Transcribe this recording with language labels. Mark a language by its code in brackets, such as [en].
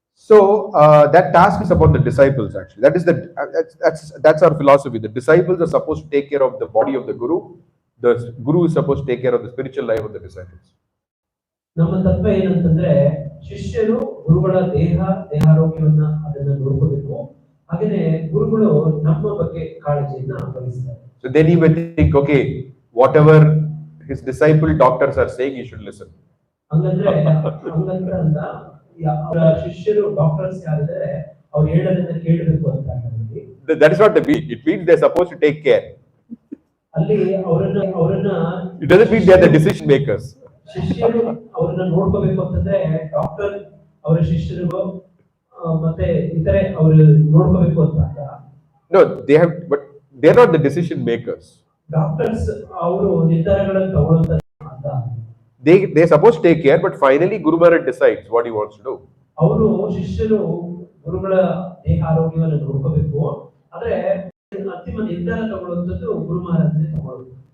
[en] So that task is upon the disciples actually. That's our philosophy. The disciples are supposed to take care of the body of the Guru. The Guru is supposed to take care of the spiritual life of the disciples. [kn] ನಮ್ಮ ತತ್ವ ಏನಂತಂದ್ರೆ, ಶಿಷ್ಯರು ಗುರುಗಳ ದೇಹಾರೋಗ್ಯವನ್ನ ಅದನ್ನ ನೋಡ್ಕೋಬೇಕು, ಹಾಗೇನೆ ಗುರುಗಳು ನಮ್ಮ ಬಗ್ಗೆ ಕಾಳಜಿಯನ್ನ ವಹಿಸ್ತಾರೆ. [en] So then he may think, okay, whatever his disciple doctors are saying, he should listen. [kn] ಹಂಗಂದ್ರೆ ಅಂತ ಅವರ ಶಿಷ್ಯರು ಡಾಕ್ಟರ್ಸ್ ಯಾರಿದ್ದಾರೆ ಅವ್ರು ಹೇಳೋದನ್ನ ಕೇಳಬೇಕು ಅಂತ. [en] That is not the mean. It means they're supposed to take care. [kn] ಅಲ್ಲಿ ಅವರನ್ನ [en] It doesn't mean they're the decision makers. [kn] ಶಿಷ್ಯರು ಅವರನ್ನ ನೋಡ್ಕೋಬೇಕು ಅಂತಂದ್ರೆ ಡಾಕ್ಟರ್ ಅವರ ಶಿಷ್ಯರಿಗೂ ಮತ್ತೆ ಇತರೆ ಅವರು ನೋಡ್ಕೋಬೇಕು ಅಂತ. [en] No, but they're not the decision makers. [kn] Doctors ಅವರು ನಿರ್ಧಾರಗಳನ್ನು ತಗೊಳ್ಳುತ್ತಾರೆ ಅಂತ. [en] They're supposed to take care, but finally Guru Maharaj decides what he wants to do. [kn] ಅವರು ಶಿಷ್ಯರು ಗುರುಗಳ ದೇಹ ಆರೋಗ್ಯವನ್ನು ನೋಡ್ಕೋಬೇಕು, ಆದ್ರೆ ಅಂತಿಮ ನಿರ್ಧಾರ ತಗೊಳ್ಳುವಂಥದ್ದು ಗುರು ಮಹಾರಾಜನೇ ತಗೊಳ್ಳೋದು.